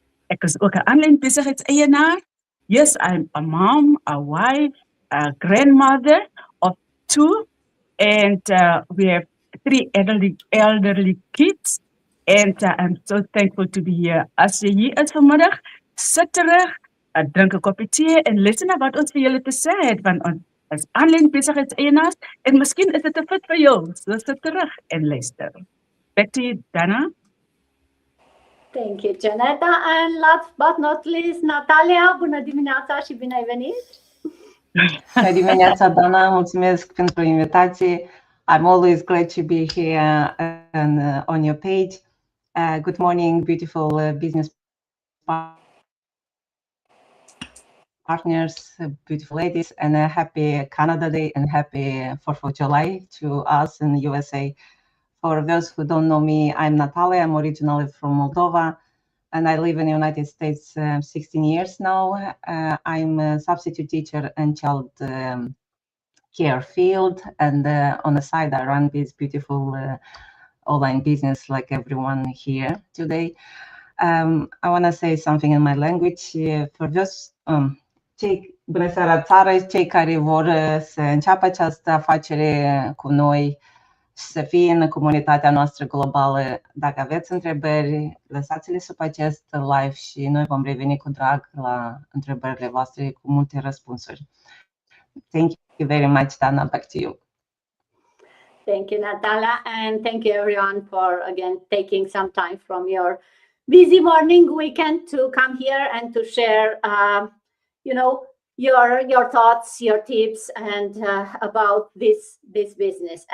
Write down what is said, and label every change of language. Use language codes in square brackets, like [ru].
[af] Ek is ook 'n aanlyn besigheidseienaar. [en] Yes, I'm a mom, a wife, a grandmother of 2, and we have 3 elderly kids. And I'm so thankful to be here. [af] As jy hier is vanmiddag, sit terug, drink 'n koppie tee en listen na wat ons vir julle te sê het, want ons is aanlyn besigheidseienaars en miskien is dit 'n fit vir jou. So sit terug en luister. [en] Back to you, [af] Dana. [en] Thank you, Janetta. And last but not least, Natalia. [ro] Bună dimineața și bine ai venit! Bună dimineața, Dana. Mulțumesc pentru invitație. [en] I'm always glad to be here and on your page. Good morning, beautiful business partners, beautiful ladies, and a happy Canada Day and happy 4th of July to us in the USA. For those who don't know me, I'm Natalia. I'm originally from Moldova, and I live in the United States 16 years now. I'm a substitute teacher in child care field, and on the side, I run this beautiful online business like everyone here today. I want to say something in my language. For those [ro] bună seara țară, cei care vor să înceapă această afacere cu noi și să fie în comunitatea noastră globală. Dacă aveți întrebări, lăsați-le sub acest live și noi vom reveni cu drag la întrebările voastre cu multe răspunsuri. [en] Thank you very much, Dana. Back to you. Thank you, Natalia, and thank you everyone for again taking some time from your busy morning weekend to come here and to share, your thoughts, your tips, and about this business.